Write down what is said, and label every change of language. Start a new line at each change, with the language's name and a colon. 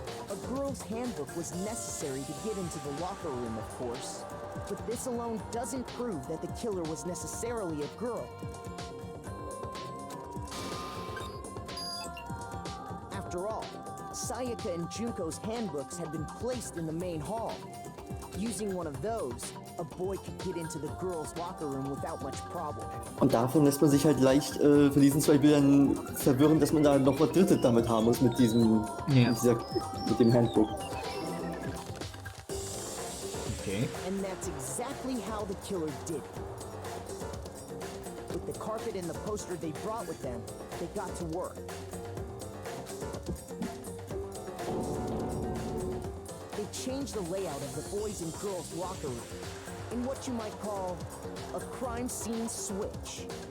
English: A girl's handbook was necessary to get into the locker room, of course, but this alone doesn't prove that the killer was necessarily a girl. After all, Sayaka and Junko's handbooks had been placed in the main hall. Using one of those, a boy could get into the girls' locker room without much problem.
German: Und davon lässt man sich halt leicht von diesen zwei Bildern verwirren, dass man da noch was Drittes damit haben muss mit diesem, mit dem Handbook. Okay.
English: And that's exactly how the killer did it. With the carpet and the poster they brought with them, they got to work. They changed the layout of the boys' and girls' locker room in what you might call a crime scene switch.